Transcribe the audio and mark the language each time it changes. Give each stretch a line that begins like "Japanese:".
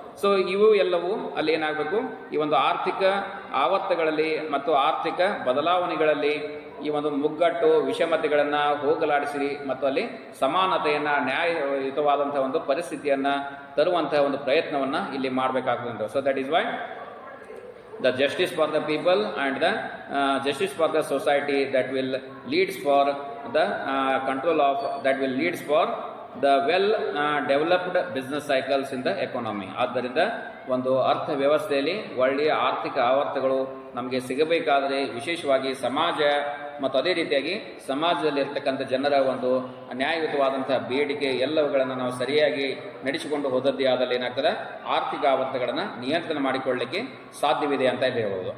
Kannada: So ಇವು ಎಲ್ಲವೂ ಅಲ್ಲಿ ಏನಾಗಬೇಕು, ಈ ಒಂದು ಆರ್ಥಿಕ ಆವರ್ತಗಳಲ್ಲಿ ಮತ್ತು ಆರ್ಥಿಕ ಬದಲಾವಣೆಗಳಲ್ಲಿ ಈ ಒಂದು ಮುಗ್ಗಟ್ಟು ವಿಷಮತೆಗಳನ್ನು ಹೋಗಲಾಡಿಸಿ ಮತ್ತು ಅಲ್ಲಿ ಸಮಾನತೆಯನ್ನು, ನ್ಯಾಯಯುತವಾದಂತಹ ಒಂದು ಪರಿಸ್ಥಿತಿಯನ್ನು ತರುವಂತಹ ಒಂದು ಪ್ರಯತ್ನವನ್ನು ಇಲ್ಲಿ ಮಾಡಬೇಕಾಗ್ತದೆ.
English: So that is why the justice for the people and the justice for the society that will leads for the control of, that will leads for the well developed business cycles in the economy.
Kannada: ಆದ್ದರಿಂದ ಒಂದು ಅರ್ಥ ವ್ಯವಸ್ಥೆಯಲ್ಲಿ ಒಳ್ಳೆಯ ಆರ್ಥಿಕ ಆವರ್ತಗಳು ನಮಗೆ ಸಿಗಬೇಕಾದರೆ ವಿಶೇಷವಾಗಿ ಸಮಾಜ ಮತ್ತು ಅದೇ ರೀತಿಯಾಗಿ ಸಮಾಜದಲ್ಲಿ ಇರ್ತಕ್ಕಂಥ ಜನರ ಒಂದು ನ್ಯಾಯಯುತವಾದಂತಹ ಬೇಡಿಕೆ ಎಲ್ಲವುಗಳನ್ನು ನಾವು ಸರಿಯಾಗಿ ನಡೆಸಿಕೊಂಡು ಹೋದದ್ದೇ ಆದಲ್ಲಿ ಏನಾಗ್ತದೆ, ಆರ್ಥಿಕ ಆವರ್ತಗಳನ್ನು ನಿಯಂತ್ರಣ ಮಾಡಿಕೊಳ್ಳಲಿಕ್ಕೆ ಸಾಧ್ಯವಿದೆ ಅಂತ ಹೇಳ್ಬೋದು.